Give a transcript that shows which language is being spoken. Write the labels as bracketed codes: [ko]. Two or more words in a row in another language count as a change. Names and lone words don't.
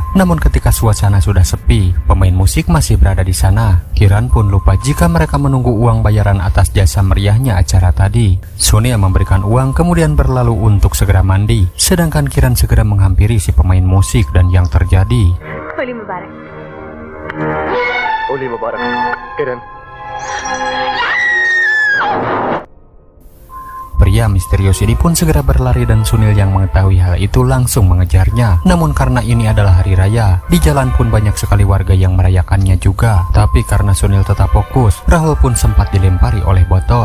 [id] Namun ketika suasana sudah sepi, pemain musik masih berada di sana. Kiran pun lupa jika mereka menunggu uang bayaran atas jasa meriahnya acara tadi. Sonia memberikan uang kemudian berlalu untuk segera mandi, sedangkan Kiran segera menghampiri si pemain musik dan yang terjadi. [hi] होली मुबारक। होली मुबारक किरण। [id] Pria misterius ini pun segera berlari dan Sunil yang mengetahui hal itu langsung mengejarnya. Namun karena ini adalah hari raya, di jalan pun banyak sekali warga yang merayakannya juga. Tapi karena Sunil tetap fokus, Rahul pun sempat dilempari oleh botol.